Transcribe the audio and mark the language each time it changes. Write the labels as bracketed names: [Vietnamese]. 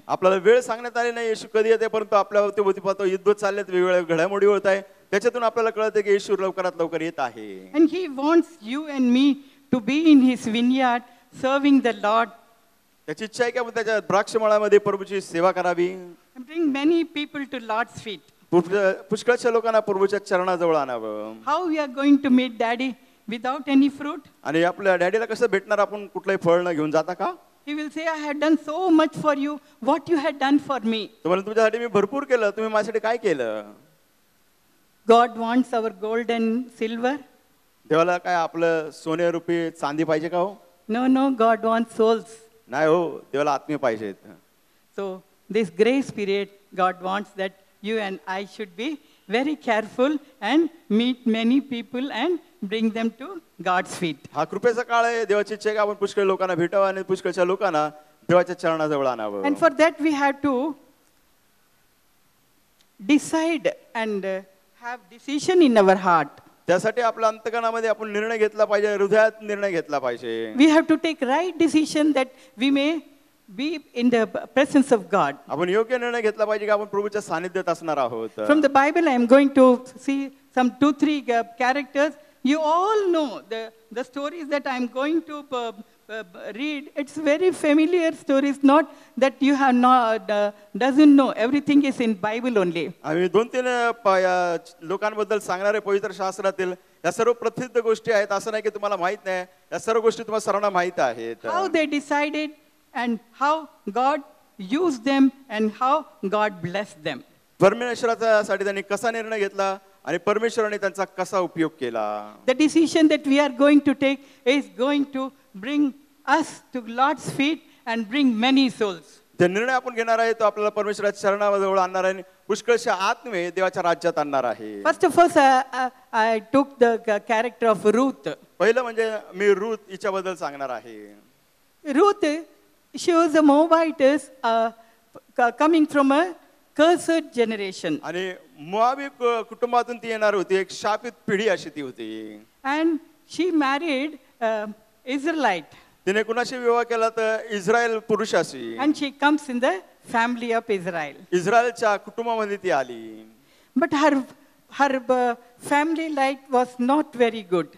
[Marathi] आपल्याला वेळ सांगण्यात आली नाही येशू कधी येते, परंतु आपल्या अवती पाहतो युद्ध चाललेत, वेगवेगळ्या घडामोडी होत आहे, त्याच्यातून आपल्याला कळतं की येशू लवकरात लवकर येत आहे. [English] And he wants you and me to be in his vineyard serving the Lord. [Marathi] त्याची इच्छा आहे की आपण त्याच्या द्राक्षमळामध्ये प्रभूची सेवा करावी. [English] And bring many people to Lord's feet. [Marathi] पुष्कळच्या लोकांना प्रभूच्या चरणाजवळ आणावं. [English] How we are going to meet Daddy without any fruit? [Marathi] आणि आपल्या डॅडीला कसं भेटणार, आपण कुठलंही फळ न घेऊन जाता का? [English] He will say, I had done so much for you. What you had done for me. [Marathi] तुम्हाला तुमच्यासाठी मी भरपूर केलं, तुम्ही माझ्यासाठी काय केलं? [English] God wants our gold and silver. [Marathi] देवाला काय आपलं सोने रुपये चांदी पाहिजे का हो? [English] No, God wants souls. [Marathi] नाही हो, देवाला आत्मे पाहिजेत. [English] So this grace period, God wants that you and I should be very careful and meet many people and bring them to God's feet. [Marathi] हा कृपेचा काळ आहे. देवाची इच्छा आहे की आपण पुष्कळ लोकांना भेटावं आणि पुष्कळच्या लोकांना देवाच्या चरणाजवळ आणावं. [English] And for that we have to decide and have decision in our heart. [Marathi] त्यासाठी आपल्या अंतःकरणामध्ये आपण निर्णय घेतला पाहिजे, हृदयात निर्णय घेतला पाहिजे. [English] We have to take right decision that we may be in the presence of God. [Marathi] आपण योग्य निर्णय घेतला पाहिजे की आपण प्रभूच्या सानिध्यात असणार आहोत. [English] From the Bible I am going to see some 2-3 characters. You all know the stories that I am going to read. It's very familiar stories, not that you have not doesn't know. Everything is in Bible only. [Marathi] आम्ही 2-3 लोकांबद्दल सांगणारे पवित्र शास्त्रातील या सर्व प्रसिद्ध गोष्टी आहेत. असं नाही की तुम्हाला माहित नाही, या सर्व गोष्टी तुम्हाला सर्वांना माहित आहेत. [English] How they decided and how God used them and how God blessed them. [Marathi] परमेश्वरासाठी त्यांनी कसा निर्णय घेतला आणि परमेश्वराने त्यांचा कसा उपयोग केला. [English] The decision that we are going to take is going to bring us to Lord's feet and bring many souls. [Marathi] ते निर्णय आपण घेणार आहे तो आपल्याला परमेश्वराच्या चरणाजवळ आणणार आहे, पुष्कळशा आत्मे देवाच्या राज्यात आणणार आहे. [English] First of all, I took the character of Ruth. [Marathi] पहिलं म्हणजे मी रूथ हिच्याबद्दल सांगणार आहे. [English] Ruth, she was a Moabitess coming from a cursed generation. [Marathi] आणि मोआबी कुटुंबातून ती येणार होती, एक शापित पिढी अशी ती होती. [English] And she married Israelite. [Marathi] तिने कुणाशी विवाह केला तर Israel पुरुषाशी. [English] And she comes in the family of Israel. [Marathi] इस्रायलच्या कुटुंबामध्ये ती आली. [English] But her family life was not very good.